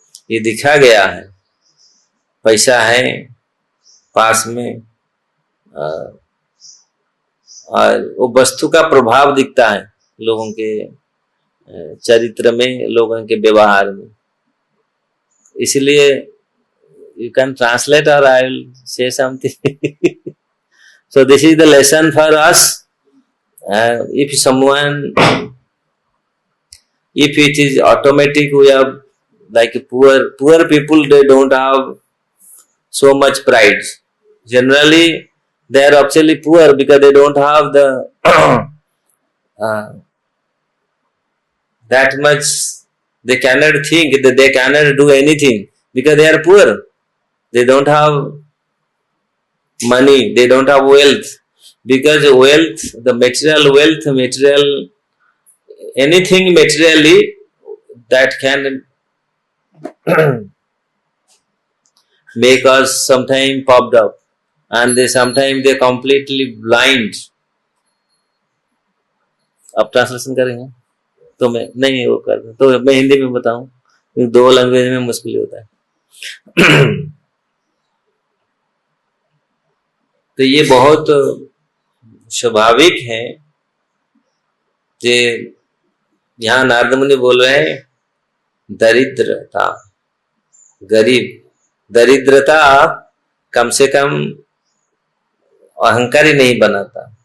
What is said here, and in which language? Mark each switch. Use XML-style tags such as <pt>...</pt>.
<hi>ये दिखा गया है, पैसा है पास में और वो वस्तु का प्रभाव दिखता है लोगों के चरित्र में, लोगों के व्यवहार में। इसलिए</hi> <en>you can translate or I will say something. So this is the lesson for us. If someone, if it is automatic, we have like poor people, they don't have so much pride. Generally, they are actually poor because they don't have the that much. They cannot think that they cannot do anything because they are poor. They don't have money, they don't have wealth, because wealth, the material wealth, material, anything materially that can make us sometime popped up, and they sometimes they completely blind.</en> <hi>अब translation करेंगे तो मैं नहीं वो कर, तो मैं हिंदी में बताऊं, दो लैंग्वेज में मुश्किल होता है। तो ये बहुत स्वाभाविक है कि यहाँ नारद मुनि बोल रहे हैं दरिद्रता, गरीब, दरिद्रता कम से कम अहंकारी नहीं बनाता।</hi>